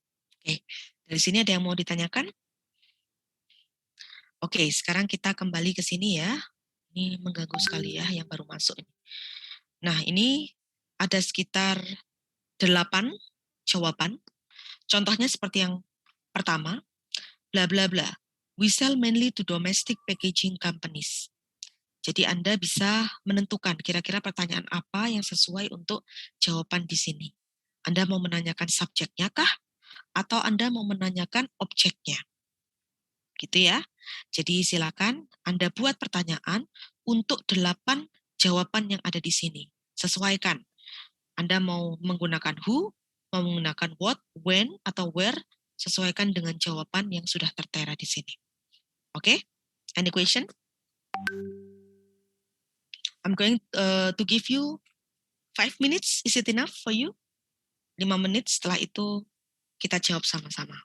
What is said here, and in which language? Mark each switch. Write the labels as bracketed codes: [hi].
[id] Oke, dari sini ada yang mau ditanyakan? Oke, sekarang kita kembali ke sini ya. Ini mengganggu sekali ya yang baru masuk ini. Nah, ini ada sekitar 8 jawaban. Contohnya seperti yang pertama, bla bla bla. [en] We sell mainly to domestic packaging companies. [id] Jadi Anda bisa menentukan kira-kira pertanyaan apa yang sesuai untuk jawaban di sini. Anda mau menanyakan subjeknya kah? Atau Anda mau menanyakan objeknya? Gitu ya. Jadi silakan Anda buat pertanyaan untuk 8 jawaban yang ada di sini. Sesuaikan. Anda mau menggunakan who, mau menggunakan what, when, atau where, sesuaikan dengan jawaban yang sudah tertera di sini. [en] Oke? Any question? I'm going to give you 5 minutes. Is it enough for you? [id] 5 menit, setelah itu kita jawab sama-sama.